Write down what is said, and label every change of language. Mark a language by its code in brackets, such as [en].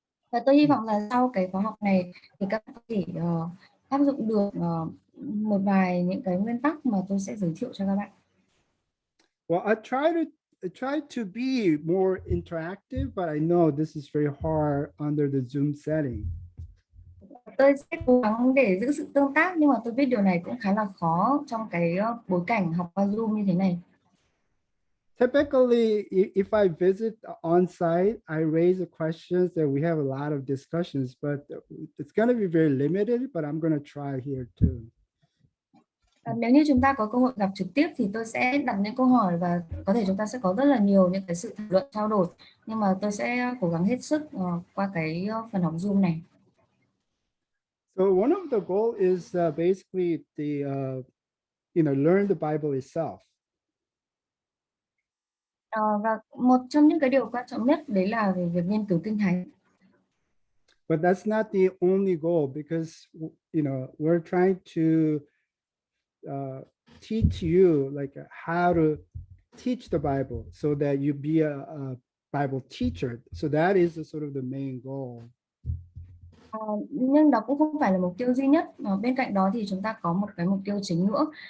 [vi] Và tôi hy vọng là sau cái khóa học này thì các bạn có thể áp dụng được một vài những cái nguyên tắc mà tôi sẽ giới thiệu cho các bạn. [en] Well, I try to be more interactive, but I know this is very hard under the Zoom setting. [vi] Tôi sẽ cố gắng để giữ sự tương tác, nhưng mà tôi biết điều này cũng khá là khó trong cái bối cảnh học qua Zoom như thế này. [en] Typically, if I visit on site, I raise the questions that we have a lot of discussions, but it's going to be very limited, but I'm going to try here too. [vi] Nếu như chúng ta có cơ hội gặp trực tiếp thì tôi sẽ đặt những câu hỏi và có thể chúng ta sẽ có rất là nhiều những cái sự thảo luận trao đổi, nhưng mà tôi sẽ cố gắng hết sức qua cái phần học Zoom này. [en] So one of the goal is basically the learn the Bible itself. [vi] Và một trong những cái điều quan trọng nhất đấy là về việc nghiên cứu kinh thánh. [en] But that's not the only goal, because we're trying to teach you like how to teach the Bible so that you be a Bible teacher. So that is sort of the main goal. [vi] Nhưng đó cũng không phải là mục tiêu duy nhất. Bên cạnh đó thì chúng ta có một cái mục tiêu chính nữa.